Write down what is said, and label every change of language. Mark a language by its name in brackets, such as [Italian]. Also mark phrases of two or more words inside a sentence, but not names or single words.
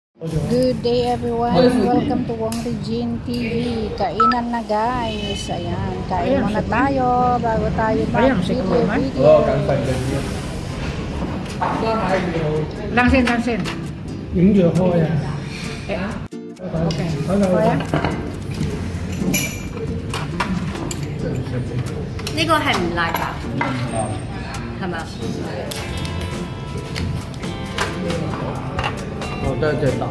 [English] Good day everyone, welcome to Wong Regine TV. [Filipino] Kainan na guys. Ayan, kain muna tayo bago tayo mag-video. Langsen, langsen. [Cantonese] 影住開啊！ OK，呢個係唔辣㗎，係咪？我覺得最大。